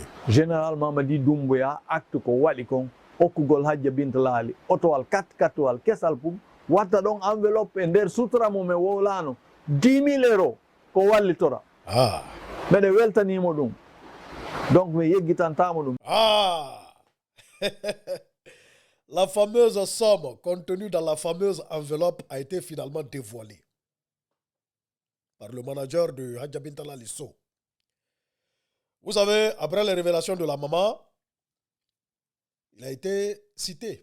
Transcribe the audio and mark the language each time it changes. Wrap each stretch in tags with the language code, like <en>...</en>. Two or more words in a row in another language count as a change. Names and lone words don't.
<ff>Général Mamadi Doumbouya acte ko waɗi kon hokkugol Hadja Binta Laali otowal 4x4 wal kesal pum watta ɗon enveloppe e nder sutura mum e wowlano 10 000 euros ko wallitora mbeɗe weltanimo ɗum donc mi yeggitantamo ɗum</ff> <fr>La fameuse somme contenue dans la fameuse enveloppe a été finalement dévoilée par le manager de Hadja Binta Laali Sow. Vous savez, après les révélations de la maman, il a été cité.</fr>